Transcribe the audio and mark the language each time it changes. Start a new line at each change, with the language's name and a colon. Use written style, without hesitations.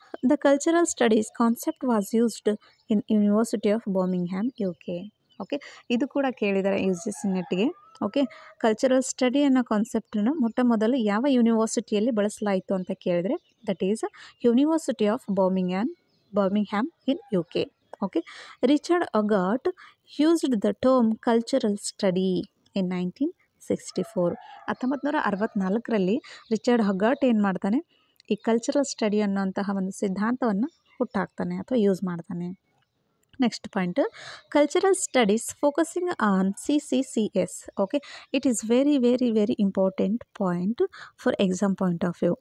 English: The cultural studies concept was used in university of Birmingham, UK.
Kannada: Okay, ಇದು ಕೂಡ ಕೇಳಿದ್ದಾರೆ UGC ನೆಟ್ಗೆ. Okay, cultural study ಅನ್ನೋ ಕಾನ್ಸೆಪ್ಟನ್ನು ಮೊಟ್ಟ ಮೊದಲು ಯಾವ ಯೂನಿವರ್ಸಿಟಿಯಲ್ಲಿ ಬಳಸಲಾಯಿತು ಅಂತ ಕೇಳಿದರೆ
English: That is university of Birmingham in UK. Okay, Richard Hoggart used the term cultural study in 1964.
Kannada: 1964ರಲ್ಲಿ Richard ಹಗಾರ್ಟ್ ಏನು ಮಾಡ್ತಾನೆ, ಈ ಕಲ್ಚರಲ್ ಸ್ಟಡಿ ಅನ್ನೋಂತಹ ಒಂದು ಸಿದ್ಧಾಂತವನ್ನು ಹುಟ್ಟಾಕ್ತಾನೆ ಅಥವಾ ಯೂಸ್ ಮಾಡ್ತಾನೆ.
English: Next point, cultural studies focusing on CCCS. Okay, it is very very very important point for exam point of view.